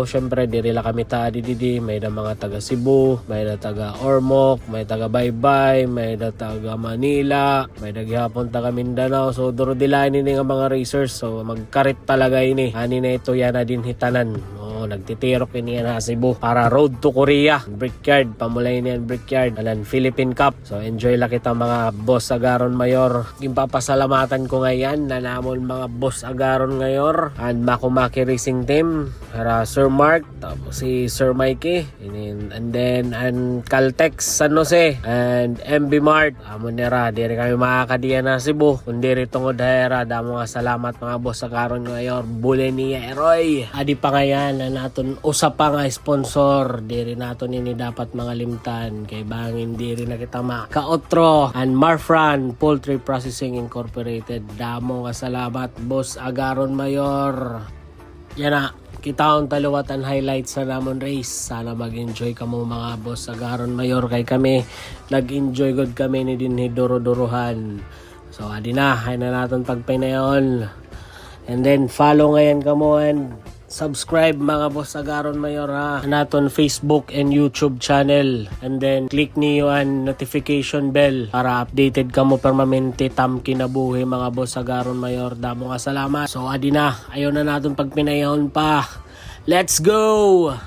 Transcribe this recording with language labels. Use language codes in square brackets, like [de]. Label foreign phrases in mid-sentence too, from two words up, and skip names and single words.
[war] Syempre diri la kami ta didi, may da mga taga Cebu, may da taga Ormoc, may taga Baybay, may da taga Manila, may da gihapon taga Mindanao. So duro dilain ini nga mga racers, so magkarit talaga ini ani na ito yan na din hitanan. Nagtitirok ini na Cebu para [en] road to Korea, [war] Brickyard, pamulay niyan Brickyard, anan Philippine Cup. So enjoy lang kita mga boss Agaron Mayor. Gimpapasalamatan ko ngayon na namon mga boss Agaron Mayor and Makumaki Racing Team, para Sir Mark, tapos si Sir Mikey, [en] and then and Caltex San Jose and MB Mart. [war] Amon nera diri kami makakadiya na Cebu kundi tungod hera. Damo nga salamat mga boss Agaron Mayor. Bule niya Eroy adi pa ngayon naton usa pa nga sponsor diri naton ini dapat mga limtan kay bangin diri na kita maka-otro and Marfran Poultry Processing Incorporated. Damo nga salamat boss Agaron Mayor. Yan na kitaon taluwatan highlights sa namon race. Sana mag-enjoy kamo mga boss Agaron Mayor kay kami nag-enjoy god kami ni dinhi duro-duruhan. So adi na hay na naton pagpinayon, [en] and then follow [war] ngayon kamo [en] and subscribe [war] mga boss Agaron Mayor naton [en] Facebook and YouTube channel, and then click [war] niyo ang [en] notification bell [war] para updated kamo permanente tam kinabuhi mga boss Agaron Mayor. Damo nga salamat. So adi na ayon na naton pagpinayon pa. [en] Let's go.